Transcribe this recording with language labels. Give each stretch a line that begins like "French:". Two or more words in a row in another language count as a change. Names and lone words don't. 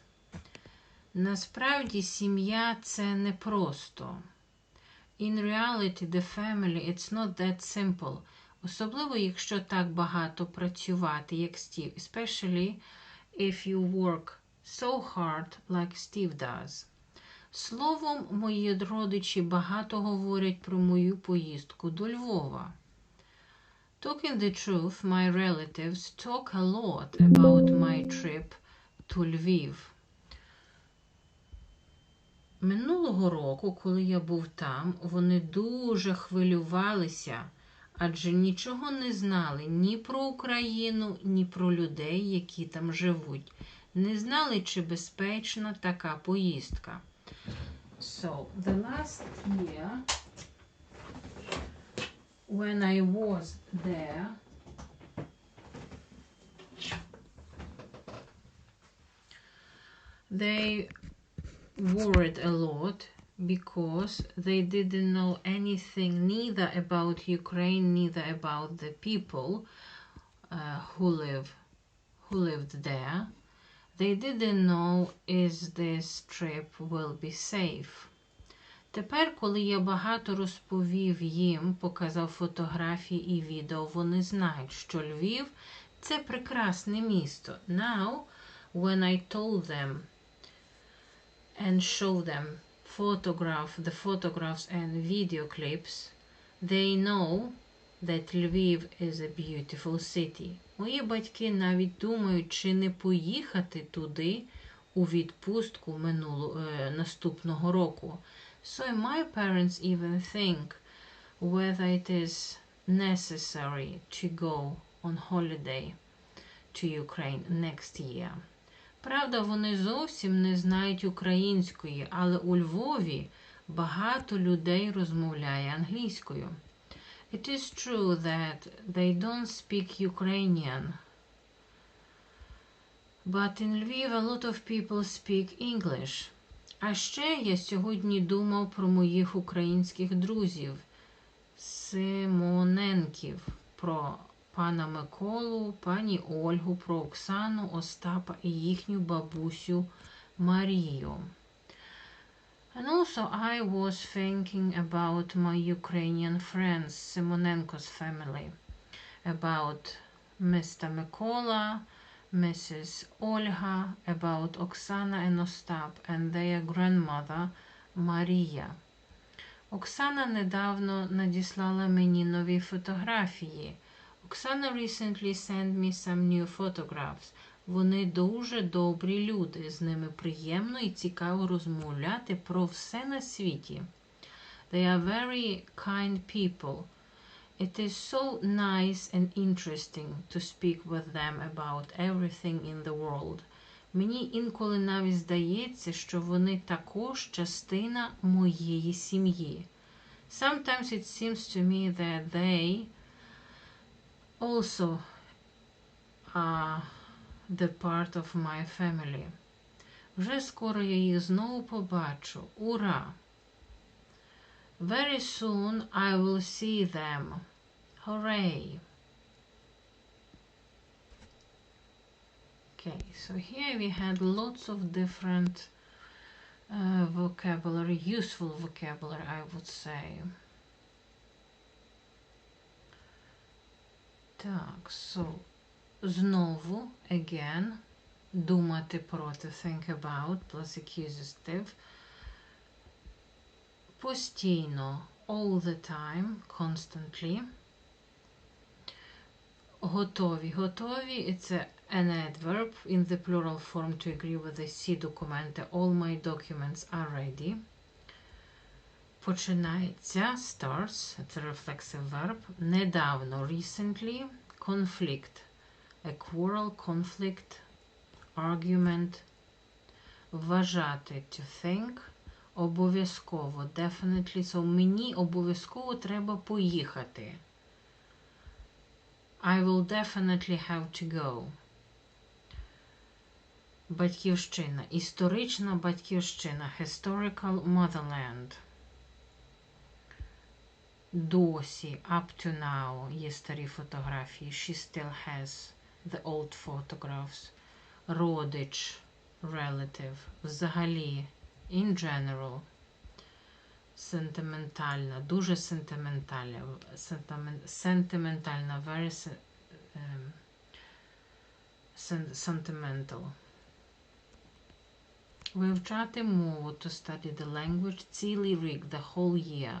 Ukrainian: Насправді сім'я – це не просто.
English: In reality, the family, it's not that simple.
Ukrainian: Особливо, якщо так багато працювати, як Стів.
English: Especially if you work so hard like Steve does.
Ukrainian: Словом, мої родичі багато говорять про мою поїздку до Львова.
English: Talking the truth, my relatives talk a lot about my trip to Lviv.
Ukrainian: Минулого року, коли я був там, вони дуже хвилювалися, адже нічого не знали ні про Україну, ні про людей, які там живуть. Не знали, чи безпечна така поїздка.
English: So, the last year, when I was there, they worried a lot because they didn't know anything neither about Ukraine, neither about the people who lived there. They didn't know if this trip will be safe.
Ukrainian: Тепер, коли я багато розповів їм, показав фотографії і відео, вони знають, що Львів – це прекрасне місто.
English: Now, when I told them and show them the photographs and video clips, they know that Lviv is a beautiful city.
Ukrainian: Мої батьки навіть думають, чи не поїхати туди у відпустку наступного року.
English: So my parents even think whether it is necessary to go on holiday to Ukraine next year.
Ukrainian: Правда, вони зовсім не знають української, але у Львові багато людей розмовляє англійською.
English: It is true that they don't speak Ukrainian, but in Lviv a lot of people speak English.
Ukrainian: А ще я сьогодні думав про моїх українських друзів, Симоненків, про пана Миколу, пані Ольгу, про Оксану, Остапа і їхню бабусю Марію.
English: And also I was thinking about my Ukrainian friends, Simonenko's family, about Mr. Mikola, Mrs. Olga, about Oksana and Ostap and their grandmother Maria.
Ukrainian: Оксана недавно надіслала мені нові фотографії.
English: Оксана recently sent me some new photographs.
Ukrainian: Вони дуже добрі люди, з ними приємно і цікаво розмовляти про все на світі.
English: They are very kind people. It is so nice and interesting to speak with them about everything in the world.
Ukrainian: Мені інколи навіть здається, що вони також частина моєї сім'ї.
English: Sometimes it seems to me that they also are the part of my family.
Ukrainian: Вже скоро я їх знову побачу. Ура!
English: Very soon I will see them. Hooray! Okay, so here we had lots of different vocabulary, useful vocabulary, I would say.
Ukrainian: Так, so, знову, again, думати про,
English: to think about, plus accusative. Постійно, all the time, constantly.
Ukrainian: Готові. Готові –
English: it's an adverb in the plural form to agree with the C документи. All my documents are ready. Починається, starts, it's a reflexive verb.
Ukrainian: Недавно, recently.
English: Conflict, a quarrel, conflict, argument. Вважати, to think.
Ukrainian: Обов'язково,
English: definitely. So,
Ukrainian: мені обов'язково треба поїхати.
English: I will definitely have to go.
Ukrainian: Батьківщина. Історична батьківщина.
English: Historical motherland.
Ukrainian: Досі,
English: up to now,
Ukrainian: є старі фотографії.
English: She still has the old photographs.
Ukrainian: Родич, relative. Взагалі,
English: in general.
Ukrainian: Сентиментальна, дуже сентиментальна. Сентиментальна,
English: very sentimental.
Ukrainian: Вивчати мову,
English: to study the language,
Ukrainian: цілий рік,
English: the whole year.